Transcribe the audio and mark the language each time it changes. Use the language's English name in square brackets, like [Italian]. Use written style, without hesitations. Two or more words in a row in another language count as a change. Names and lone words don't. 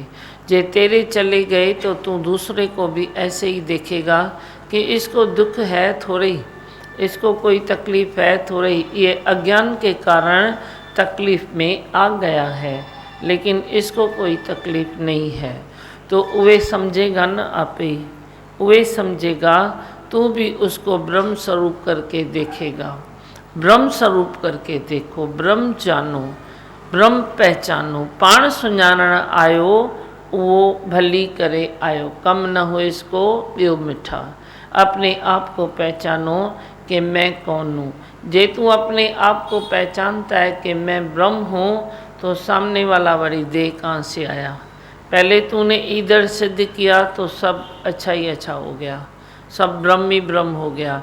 [Hindi] जे तेरे चले गए तो तू दूसरे को भी ऐसे ही देखेगा कि इसको दुख है थोड़ी, इसको कोई तकलीफ़ है थोड़ी, ये अज्ञान के कारण तकलीफ़ में आ गया है, लेकिन इसको कोई तकलीफ़ नहीं है। तो वे समझेगा न आपे, वे समझेगा, तू भी उसको ब्रह्म स्वरूप करके देखेगा। ब्रह्म स्वरूप करके देखो, ब्रह्म जानो, ब्रह्म पहचानो। [Sindhi] पाण सुञाणण आयो वो भली करे आयो, [Hindi] कम न हो इसको [Sindhi] ॿियो मिठा। [Hindi] अपने आप को पहचानो कि मैं कौन हूँ। जे तू अपने आप को पहचानता है कि मैं ब्रह्म हूँ, तो सामने वाला बड़ी देह कहाँ से आया। पहले तूने इधर सिद्ध किया तो सब अच्छा ही अच्छा हो गया, सब ब्रह्म ही ब्रह्म हो गया।